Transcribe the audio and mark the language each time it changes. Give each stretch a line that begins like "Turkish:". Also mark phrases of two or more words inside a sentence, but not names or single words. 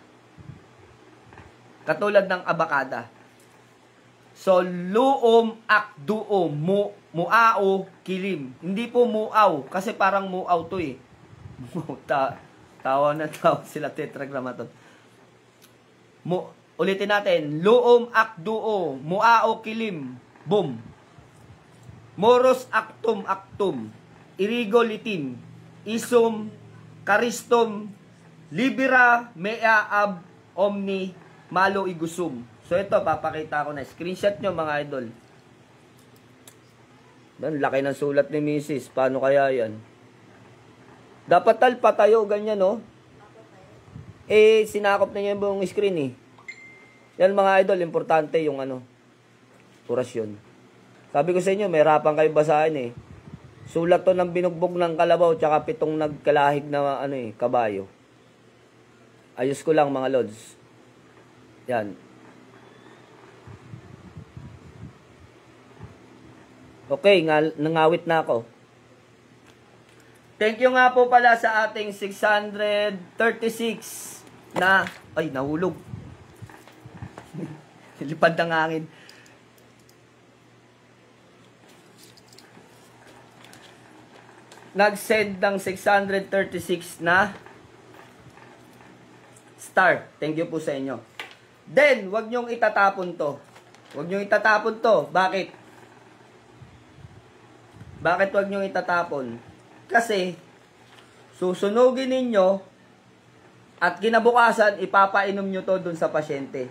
Filipino: Katulad ng abakada. So, Luom Akduo, Muao Kilim. Hindi po muaw, kasi parang muaw to eh. Tawa na tawa sila tetragrammaton. Ulitin natin. Luom Akduo, Muao Kilim. Boom. Moros Aktum, Irigo Litim, Isum, Karistom,
Latin: Libera Mea Ab Omni Malo Igusum.
Filipino: So ito, papakita ko na. Screenshot nyo mga idol. Dan, laki ng sulat ni Mrs. Paano kaya yan? Dapat patayo, ganyan, no? Sinakop na niya yung buong screen, eh. Yan mga idol, importante yung orasyon. Sabi ko sa inyo, may harapan kayo basahin, eh. Sulat to ng binugbog ng kalabaw, tsaka 7 nagkalahig na kabayo. Ayos ko lang mga lods. Yan. Okay, nangawit na ako.
English: Thank you
Filipino: nga po pala sa ating 636 na, ay, nahulog. Lipad ng hangin. Nag-send ng 636 na star.
English: Thank you
Filipino: po sa inyo. Then, wag nyong itatapon to. Wag nyong itatapon to. Bakit? Bakit wag nyong itatapon? Kasi, susunugin ninyo at kinabukasan, ipapainom nyo to dun sa pasyente.